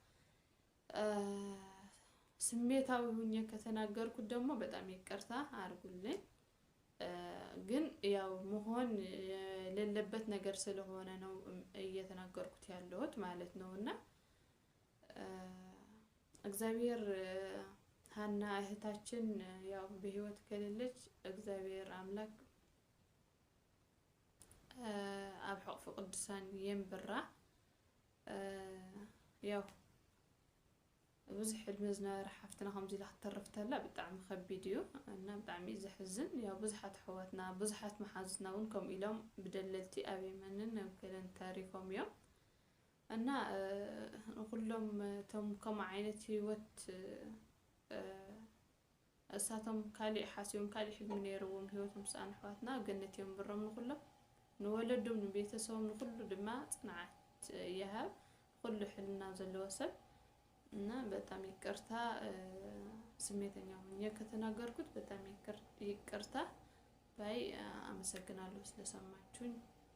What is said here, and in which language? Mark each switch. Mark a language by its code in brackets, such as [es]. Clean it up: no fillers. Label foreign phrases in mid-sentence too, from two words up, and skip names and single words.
[am] ስሜታዊ ሆኜ ከተናገርኩት ደግሞ በጣም ይቅርታ አድርጉልኝ ግን ያው መሆን የሌለበት ነገር ስለሆነ ነው እየተናገርኩት ያለሁት ማለት ነውና እግዚአብሔር ሀና እህታችን ያው በህይወት ከሌለች እግዚአብሔር አምላክ [ti] ኣብ ሕቅፉ ቅዱሳን የንብራ ያው ብዙሕ ዕድመ ዝነበረ ሓፍትና ከምዚ ኢላ ክትተርፍተላ ብጣዕሚ ከቢድ እዩ እና ብጣዕሚ ዘሕዝን ያው ብዙሓት ኣሕዋትና ብዙሓት መሓዙትና እውን ከምኡ ኢሎም ብደለልቲ ኣብ የመንን ኣብ ገለን ታሪፎም እዮም እና ኩሎም እቶም ከምኡ ዓይነት ህይወት እሳቶም ካሊእ ሓሲቦም ካሊእ ሕልሚ ነይርዎም ህይወቶም ስኣን ኣሕዋትና ገነት የንብሮም ንኩሎም ንወለዶም ንቤተሰቦም ንኩሉ ድማ ጽንዓት ይሃብ ኩሉ ሕልና ዘለዎ ሰብ እና [am] በጣም ይቅርታ ስሜተኛ ሆኜ ከተናገርኩት በጣም ይቅርታ ባይ አመሰግናለሁ ስለሰማችሁኝ